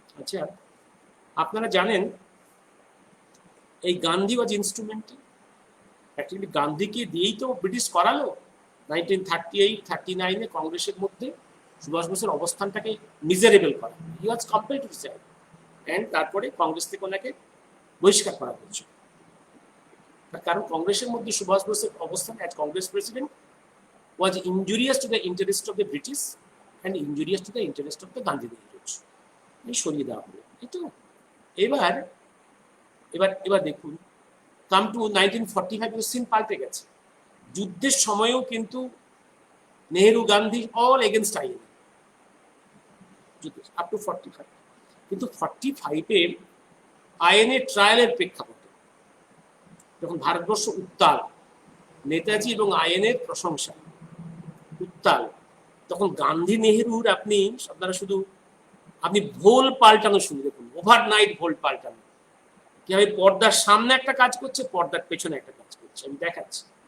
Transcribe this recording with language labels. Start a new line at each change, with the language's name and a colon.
Bangla: আচ্ছা, আপনারা জানেন এই গান্ধীবাজ ইনস্ট্রুমেন্ট অ্যাকচুয়ালি গান্ধীকে দিয়েই তো ব্রিটিশ করালো। 1938-39 কংগ্রেসের মধ্যে সুভাষ বোসের অবস্থানটাকে মিজারেবল করা,
English: he was compelled to resign,
Bangla: and তারপরে কংগ্রেস থেকে ওনাকে বহিষ্কার করা হয়েছে। কারণ কংগ্রেসের মধ্যে সুভাষ বোসের অবস্থান
English: As Congress president was injurious to the interest of the British and injurious to the interest of the Gandhi Nehrus.
Bangla: এই সরিয়ে দেওয়া হলো, তাই তো? এবার এবার এবার দেখুন,
English: come to 1945
Bangla: সিন পাল্টে গেছে। যুদ্ধের সময়ও কিন্তু Nehru Gandhi
English: all against INA up to 45,
Bangla: কিন্তু 45-এ আইএনএ ট্রায়ালের প্রেক্ষাপটে যখন ভারতবর্ষ উত্তাল, নেতাজি এবং আইএনএর প্রশংসা উত্তাল, তখন গান্ধী নেহেরুর আপনারা শুধু আপনি ভোল পাল্টানো শুরু দেখুন, ওভারনাইট ভোল পাল্টানো, কিভাবে পর্দার সামনে একটা কাজ করছে, পর্দার পেছনে একটা কাজ করছে। আমি দেখাচ্ছি।